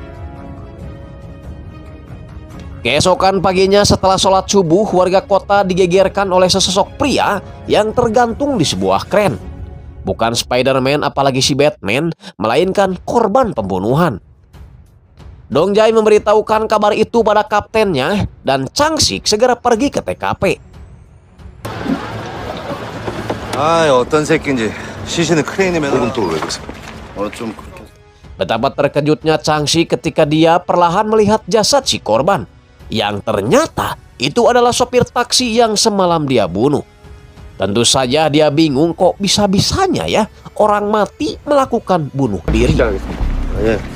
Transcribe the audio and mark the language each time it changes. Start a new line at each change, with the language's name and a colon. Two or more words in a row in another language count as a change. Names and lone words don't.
Indonesian: Keesokan paginya setelah sholat subuh, warga kota digegerkan oleh sesosok pria yang tergantung di sebuah kren. Bukan Spider-Man apalagi si Batman, melainkan korban pembunuhan. Dong Jae memberitahukan kabar itu pada kaptennya dan Chang Sik segera pergi ke TKP.
Korean: 어떤 새끼인지 시신은 크레인에 매달아. 또 왜 그러세요? 좀 그렇게.
Indonesian: Betapa terkejutnya Chang Sik ketika dia perlahan melihat jasad si korban, yang ternyata itu adalah sopir taksi yang semalam dia bunuh. Tentu saja dia bingung kok bisa-bisanya ya orang mati melakukan bunuh diri.
Korean: 예.